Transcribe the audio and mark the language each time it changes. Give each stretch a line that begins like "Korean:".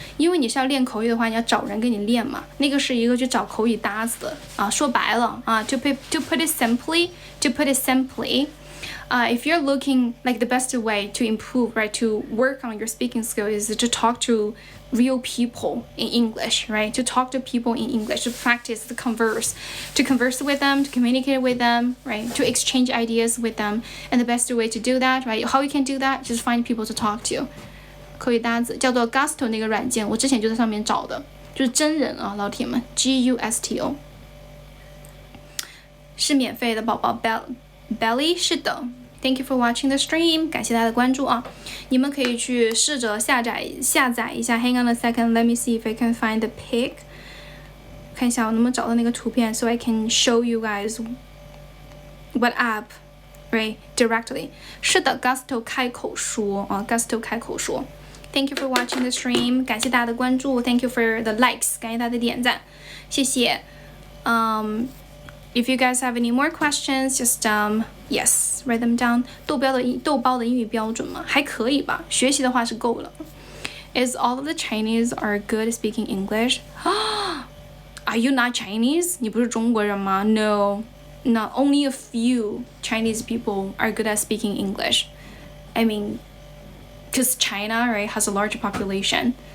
Chinese: 因为你是要练口语的话，你要找人跟你练嘛。那个是一个去找口语搭子的啊。说白了啊
English: to put it simply, if you're looking like the best way to improve, right, to work on your speaking skill is to talk to real people in English, right? To talk to people in English, to practice, to converse with them, to communicate with them, right? To exchange ideas with them. And the best way to do that, right? How you can do that? Just find people to talk to.
Chinese: 口语搭子叫做 Gusto 那个软件，我之前就在上面找的，就是真人啊，老铁们 ，Gusto 是免费的，宝宝 Belly 是的。
English: Thank you for watching the stream.
Chinese: 感谢大家的关注啊！你们可以去试着下载一下。
English: Hang on a second. Let me see if I can find the pic.
Chinese: 看一下我能不能找到那个图片
English: ，so I can show you guys what app, right? Directly.
Chinese: 是的 ，Gusto 开口说啊 ，Gusto 开口说。
English: Thank you for watching the stream.
Chinese: 感谢大家的关注。
English: Thank you for the likes.
Chinese: 感谢大家的点赞，谢谢。
English: If you guys have any more questions, just yes, write them down.
Chinese: 豆包的英语标准吗？还可以吧，学习的话是够了。
English: Is all of the Chinese are good at speaking English? Are you not Chinese?
Chinese: 你不是中国人吗？
English: No, not only a few Chinese people are good at speaking English. I mean, because China, right, has a large population.